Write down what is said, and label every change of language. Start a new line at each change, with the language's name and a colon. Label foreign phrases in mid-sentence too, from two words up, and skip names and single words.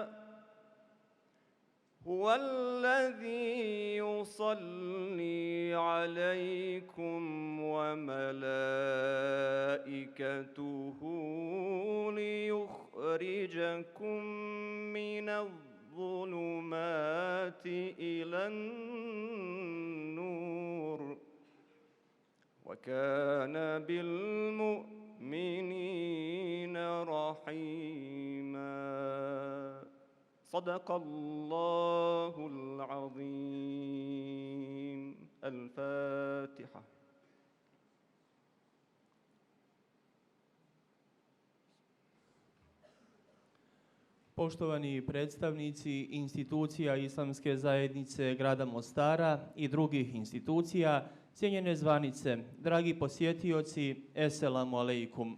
Arabic: هو الذي يصلي عليكم وملائكته ليخرجكم من الظلمات إلى النور، وكان بالمؤمنين رحيما. صدق الله العظيم. الفاتحة.
Bosnian: Poštovani predstavnici institucija Islamske zajednice grada Mostara i drugih institucija, cijenjene zvanice, dragi posjetioci,
Arabic: السلام عليكم.